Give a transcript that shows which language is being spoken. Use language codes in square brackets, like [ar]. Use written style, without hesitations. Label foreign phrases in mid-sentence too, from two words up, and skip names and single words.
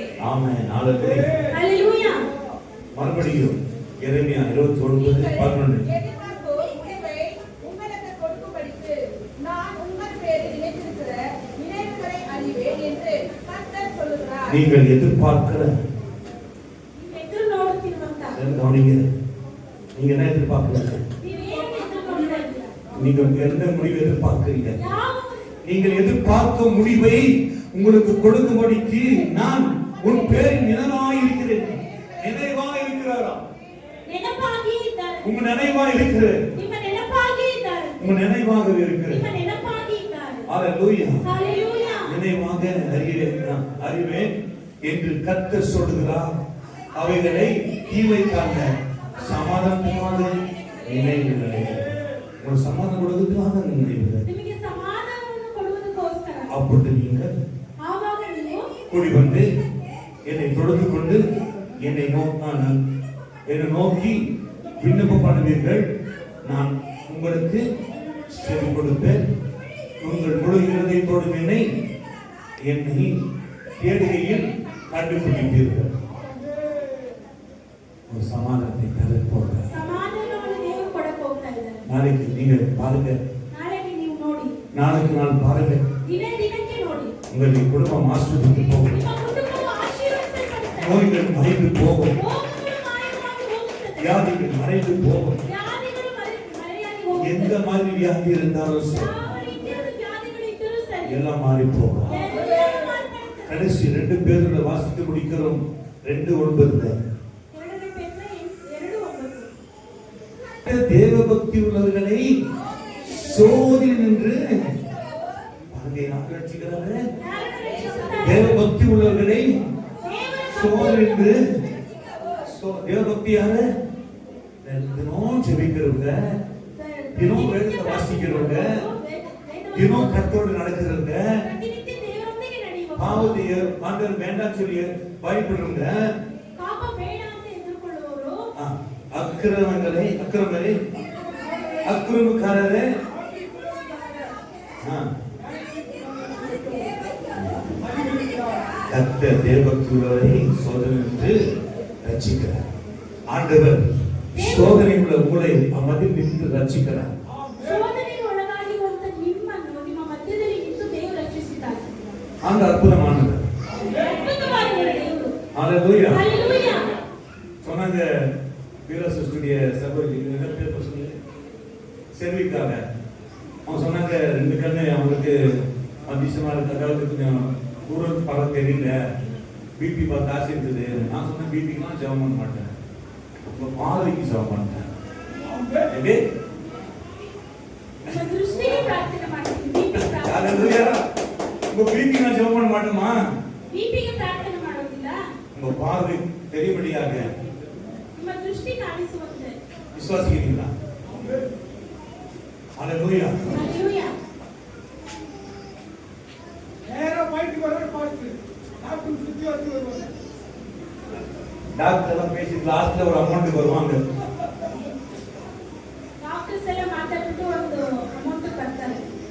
[ta] ஆமென். ஹalleluya. [kn] ಹalleluya. [ta] மறுபடியும் எரேமியா 29:11. எதிர்பார்க்கும் முடிவை உங்களுக்கு கொடுக்கும்படிக்கு நான் உங்கள் பேரில் நினைத்திருக்கிற நினைவுகளை அறிவேன் என்று கர்த்தர் சொல்லுகிறார். நீங்கள் எதிர்பார்க்கிற [kn] ಎದುರು ನೋಡುತ್ತಿರುವಂತ [ta] கவனிங்க. நீங்க என்ன எதிர்பார்க்கிறீங்க? [kn] ನೀವು ಏನು ಎದುರು ನೋಡ್ತಾ ಇದ್ದೀರಾ? [ta] நீங்க எந்த முடிவை எதிர்பார்க்கிறீங்க? [kn] ಯಾವ [ta] நீங்கள் எதிர்பார்க்கும் முடிவை உங்களுக்கு கொடுக்கும்படிக்கு நான் உன் பேரில் நினைவாய் இருக்கிறேன். நினைவாய் இருக்கிறாரா? [kn] ನೆನಪಾಗಿ ಇದ್ದಾರೆ. [ta] உங்க நினைவாய் இருக்கிறேன். [kn] ನಿಮ್ಮ ನೆನಪಾಗಿ ಇದ್ದಾರೆ. [ta] உங்க நினைவாக இருக்கிறேன். [kn] ನಿಮ್ಮ ನೆನಪಾಗಿ ಇದ್ದಾರೆ. [ta] ஹalleluya. [kn] ಹalleluya. [ta] நினைவாக அறிவேன் என்று கர்த்தர் சொல்கிறார். அவைகளை தீமைக்கான சமாதானத்துக்கான நினைவுகளே. ஒரு சமாதானம் கொடுக்கிறதுக்காக நினைவுகள். [kn] ನಿಮಗೆ ಸಮಾಧಾನವನ್ನು ಕೊಡುವುದಕ್ಕೋಸ್ಕರ [ta] அப்படி நீங்கள் [kn] ಆವಾಗ ನೀವು [ta] கூடி வந்து என்னை தொழுது கொண்டு என்னை நோக்கி விண்ணப்பம் பண்ணுவீர்கள். நான் உங்களுக்கு செவி கொடுப்பேன். உங்கள் முழு இருதயத்தோடும் என்னை தேடுகையில் கண்டுபிடிப்பீர்கள். ஒரு சமாதானத்தை தரப்போற [kn] ಸಮಾಧಾನವನ್ನು ದೇವರು ಕೊಡಕ್ಕೆ ಹೋಗ್ತಾ ಇದ್ದಾರೆ. [ta] நாளைக்கு நீங்கள் பாருங்க, [kn] ನಾಳೆಗೆ ನೀವು ನೋಡಿ, [ta] நாளைக்கு நாள் பாருங்க, [kn] ದಿನಕ್ಕೆ ನೋಡಿ, [ta] உங்களுடைய குடும்பம் ஆஸ்வதித்து போகும். [kn] ನಿಮ್ಮ ಕುಟುಂಬವು ಆಶೀರ್ವದಿಸಲ್ಪಡುತ್ತದೆ. [ta] நோய்கள் மறைந்து போகும், [kn] ರೋಗಗಳು ಮಾಯವಾಗಿ ಹೋಗುತ್ತದೆ. [ta] வியாதிகள் மறைந்து போகும். [kn] ವ್ಯಾಧಿಗಳು ಮರೆಯಾಗಿ [ta] எந்த [kn] ಹೋಗುತ್ತದೆ. [ta] மாதிரி வியாதி இருந்தாலும் சரி, [kn] ಯಾವ ರೀತಿಯಾದ ವ್ಯಾಧಿಗಳು ಇದ್ದರೂ ಸರಿ, [ta] எல்லாம் மாறி போகும். [kn] ಎಲ್ಲವೂ ಮಾರ್ಪಡುತ್ತದೆ. [ta] கடைசி 2 பேர்ல வாசித்து முடிக்கிறோம். 2:9. [kn] 2 ಪೇತ್ರ 2:9. [ta] தேவ பக்தி உள்ளவர்களை சோதி நின்று பாருங்க, யார் ரட்சிக்கிறாரு? [kn] ಯಾರನ್ನು ರಕ್ಷಿಸುತ್ತಾರೆ? [ta] தேவ பக்தி உள்ளவர்களை [kn] ದೇವರ [ta] சோதி நின்று. தேவ பக்தி யாரு? தினம் ஜெபிக்கிறவங்க, தினம் வேதத்தை வாசிக்கிறவங்க, தினம் கர்த்தரோடு நடக்கிறவங்க, [kn] ಪ್ರತಿನಿತ್ಯ ದೇವರೊಂದಿಗೆ ನಡೆಯುವ [ta] பாவத்தை ஆண்டவர் வேண்டாம் சொல்லி பயப்படுறவங்க, [kn] ಪಾಪ ಬೇಡ ಅಂತ ಎದುರುಕೊಳ್ಳುವವರು, [ta] அக்கிரமக்காரரே, கர்த்தர் தேவபக்தி உள்ளவரை சோதனை என்று ரட்சிக்கிறார். ஆண்டவர் சோதனை உள்ள உங்களை மத்தியில் நின்று ரட்சிக்கிறார். [kn] ಶೋಧನೆಗೆ ಒಳಗಾಗಿರುವಂತ ನಿಮ್ಮನ್ನು ನಿಮ್ಮ ಮಧ್ಯದಲ್ಲಿ ನಿಂತು ದೇವರು ರಕ್ಷಿಸುತ್ತಾರೆ. [ta] அந்த அற்புதமானவர். [kn] ಅದ್ಭುತವಾದ ದೇವರು. [ta] ஹalleluya. [kn] ಹalleluya. [ta] சொன்னாங்க வீரசிஸ்டுடைய சகோதரி என்ன பேர் சொன்னீங்க? செல்விக்காக. அவங்க சொன்னாங்க 2 கண்ணு அவங்களுக்கு அதிசயமா இருக்கு, அதாவது கொஞ்சம் தூரம் படம் தெரியல, பிபி பார்த்து ஆசை இருக்குது. நான் சொன்னேன் பிபிக்கெல்லாம் ஜெபம் பண்ண மாட்டேன், உங்க பார்வைக்கு ஜெபம் பண்ணேன். எப்படி? [kn] ನಿಮ್ಮ ದೃಷ್ಟಿಗೆ ಪ್ರಾರ್ಥನೆ ಮಾಡ್ತೀನಿ. ಬಿಪಿಗೆ ಪ್ರಾರ್ಥನೆ. [ta] ஹalleluya. உங்க பிபி நான் ஜெபம் பண்ண மாட்டேமா? [kn] ಬಿಪಿಗೆ ಪ್ರಾರ್ಥನೆ ಮಾಡೋದಿಲ್ಲ. [ta] உங்க பார்வை தெரியும்படியாக [kn] ನಿಮ್ಮ ದೃಷ್ಟಿ ಕಾಣಿಸುವಂತೆ. [ta] விசுவாசிக்கிறீங்களா? ஹalleluya. [kn] ಹalleluya. [ta] நேர போயிட்டு வர பாஸ்டர் டாக்டர் சுத்தி வந்து வருவாங்க. டாக்டர் எல்லாம் பேசி லாஸ்ட்ல ஒரு அமௌண்ட் வருவாங்க. [kn] ಡಾಕ್ಟರ್ಸ್ ಎಲ್ಲ ಮಾತಾಡ್ಬಿಟ್ಟು ಒಂದು ಅಮೌಂಟ್ ಬರ್ತಾರೆ.